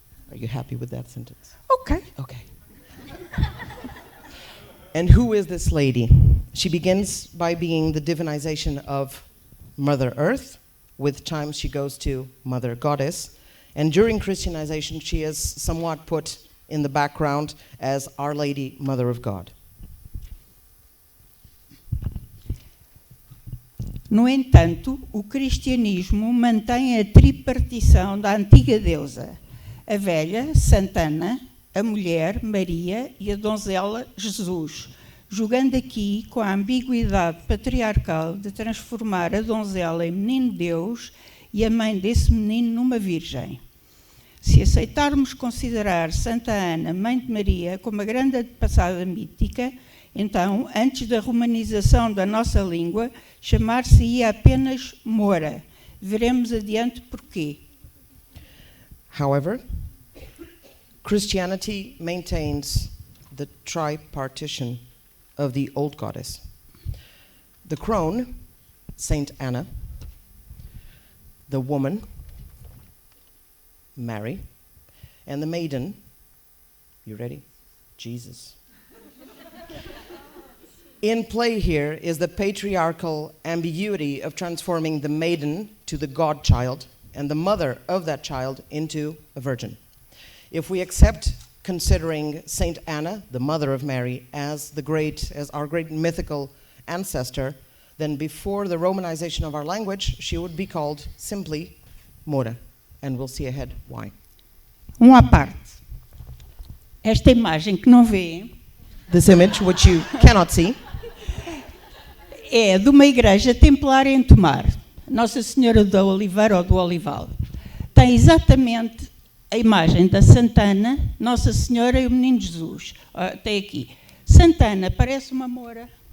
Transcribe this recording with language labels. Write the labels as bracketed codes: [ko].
[en] Are you happy with that sentence? Ok. Okay. And who is this lady? She begins by being the divinization of Mother Earth. With time she goes to Mother Goddess. And during Christianization she is somewhat put in the background as Our Lady, Mother of God. [pt] No entanto, o cristianismo mantém a tripartição da antiga deusa, a velha, Santana, a mulher, Maria, e a donzela, Jesus, jogando aqui com a ambiguidade patriarcal de transformar a donzela em menino Deus e a mãe desse menino numa virgem. Se aceitarmos considerar Santa Ana, mãe de Maria, como a grande antepassada mítica, Então, antes da romanização da nossa língua, chamar-se-ia apenas Moura. Veremos adiante porquê. [en] However, Christianity maintains the tripartition of the old goddess. The crone, Saint Anna, the woman, Mary, and the maiden, you ready? Jesus. In play here is the patriarchal ambiguity of transforming the maiden to the God-child and the mother of that child into a virgin. If we accept considering Saint Anna, the mother of Mary, as our great mythical ancestor, then before the Romanization of our language, she would be called simply Moura, and we'll see ahead why. [pt] À parte. Esta imagem que não vê [en] This image, which you cannot see, [pt] é de uma igreja templária em Tomar, Nossa Senhora da Oliveira ou do Olival. Tem exatamente a imagem da Santana, Nossa Senhora e o Menino Jesus. Tem aqui. Santana parece uma moura.